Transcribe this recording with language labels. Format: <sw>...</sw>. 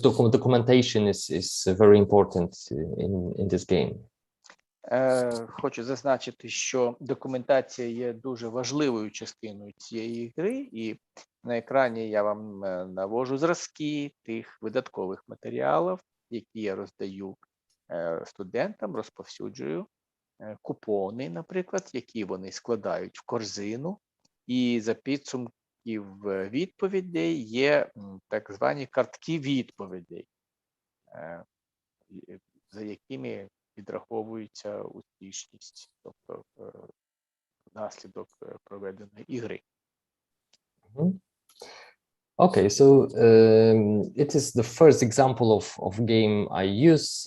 <en>documentation is very important in this game.</en> <uk>Хочу зазначити, що документація є дуже важливою частиною цієї гри, і на екрані я вам навожу зразки тих видаткових матеріалів, які я роздаю студентам, розповсюджую купони, наприклад, які вони складають в корзину, і за підсумків відповідей є так звані картки відповідей, за якими підраховується успішність, тобто наслідок проведеної ігри.</uk> <en>Okay, so it is the first example of game I use.</en>